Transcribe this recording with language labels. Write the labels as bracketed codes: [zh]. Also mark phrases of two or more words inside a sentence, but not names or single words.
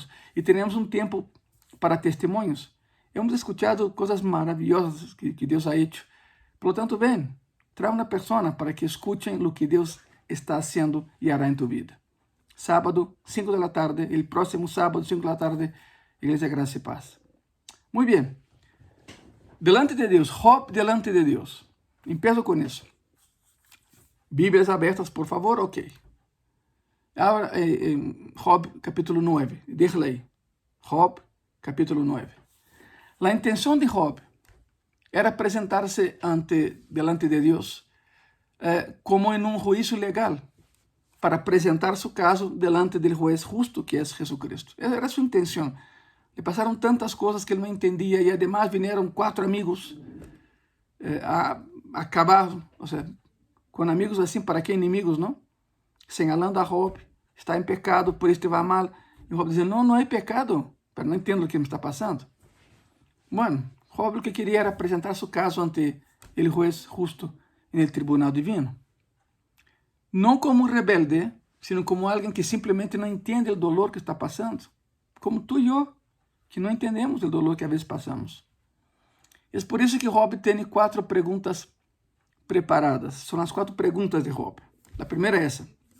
[es] Y tenemos un tiempo para testimonios. Hemos escuchado cosas maravillosas que Dios ha hecho. Por lo tanto, ven, trae una persona para que escuchen lo que Dios está haciendo y hará en tu vida. Sábado, 5 de la tarde, el próximo sábado, 5 de la tarde, Iglesia Graça y Paz. Muy bien. Delante de Dios, Job delante de Dios. Empiezo con eso. [pt] Bíblias abertas, por favor, ok. [es] Ahora, Job, capítulo 9. Déjala aí. Job, capítulo 9. La intención de Job era presentarse delante de Dios como en un juicio legal, para presentar su caso delante del juez justo, que es Jesucristo. Esa era su intención. Le pasaron tantas cosas que él no entendía y además vinieron 4 amigos a acabar, o sea, [pt] com amigos assim, para que inimigos, não? [es] Señalando a [pt] Job, está em pecado, por isso te vai mal. E Job dizendo, não é pecado, pero não entendo o que me está passando. Bueno, Job o que queria era apresentar seu caso ante o juez justo no tribunal divino. Não como um rebelde, sino como alguém que simplesmente não entende o dolor que está passando. Como tu e eu, que não entendemos o dolor que às vezes passamos. É por isso que Job tem 4 perguntas preparadas. São as 4 perguntas de Job. A primeira é essa.